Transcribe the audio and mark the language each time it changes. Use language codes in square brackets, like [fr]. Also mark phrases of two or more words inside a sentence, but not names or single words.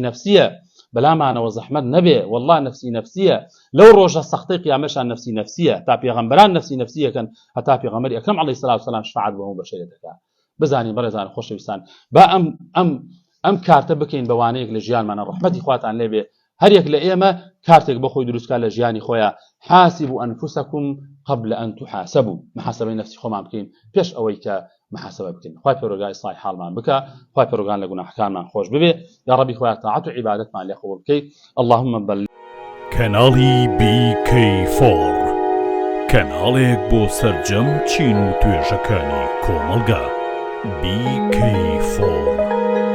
[ckb] نەفسیە بەلامانەوە زەحمەت نەبێ والله نەفسی نەفسیە لەو ڕۆژە سەختەی قیامەتشان نەفسی نەفسیە تا پێغەمبەران نەفسی نەفسیەکەن هەتا پێغەمبەری ئەکرەم [ar] عەلەیهی سەڵات [ckb] وسەلام شفاعەت بۆ هەموو بەشەریەت دەکات بزانین بەڕێزان خۆشەویستان با ئەم کارتە بکەین بەوانەیەک لە ژیانمانە ڕەحمەتی خواتان لێبێ هەر یەک لە ئێمە کارتێک بە خۆی دروستکار لە ژیانی خۆیان [ar] حاسبوا أنفسكم قبل أن تحاسبوا [ckb] محاسبەی نفسی خۆمان بکەین پێش ئەوەی کە محاسبە بکەین خوای پەروەردگار ئیسڵاحی حاڵمان بکە خوای پەروەردگار لە گوناحەکانمان خۆش ببێ [ar] یا ربی [ckb] خوای تاعەت و عیبادەتمان لێ قبوڵ بکەیت [ar] اللهم بل [ckb] کەناڵی BK4 کەناڵێک بۆ سەرجەم چین و توێژەکانی کۆمەلگا BK4